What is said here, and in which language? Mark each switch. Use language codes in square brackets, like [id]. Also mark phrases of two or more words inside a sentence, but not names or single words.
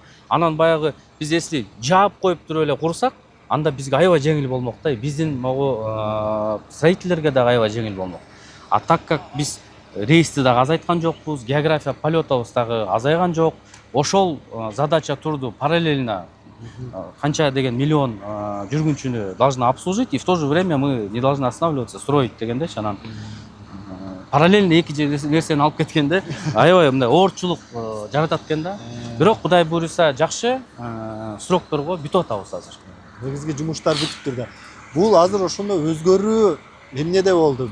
[ky] Анан баягы биз если жаап коюп туруп эле курсак, анда бизге аябай жеңил болмок да. Биздин могу строительдерге дагы аябай жеңил болмок. [ru] А так как [ky] биз рейсти дагы азайткан жокпуз, география полетубуз дагы азайган жок. [ru] Ошол задача турду параллельно [ky] канча деген миллион жүргүнчүнү [ru] должны обслужить, и в то же время мы не должны останавливаться, строить дегендечи. [ky] Анан параллельно эки нерсени алып кеткенде аябай мындай оорчулук жаратат экен да. Бирок Кудай буйруса жакшы срокторго бүтүп атабыз азыр. Негизги жумуштар бүтүптүр да. Бул азыр ошондо өзгөрүү эмнеде болду?